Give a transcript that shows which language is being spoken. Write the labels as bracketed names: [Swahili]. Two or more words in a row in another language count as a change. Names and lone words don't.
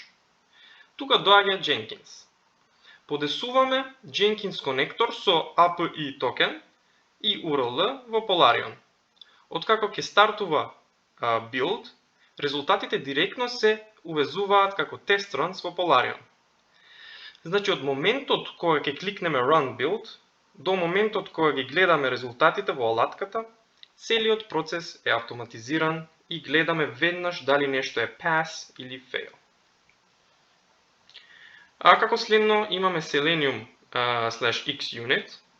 [Macedonian] Тука доаѓа Jenkins. Подесуваме Jenkins конектор со API токен и URL во Polarion. Откако ќе стартува build, резултатите директно се увезуваат како [English] test runs [Macedonian] во Polarion. Значи од моментот кога ќе кликнеме [English] run build [Macedonian] до моментот кога ги гледаме резултатите во алатката, целиот процес е автоматизиран и гледаме веднаш дали нешто е pass или fail. Како следно имаме Selenium /XUnit.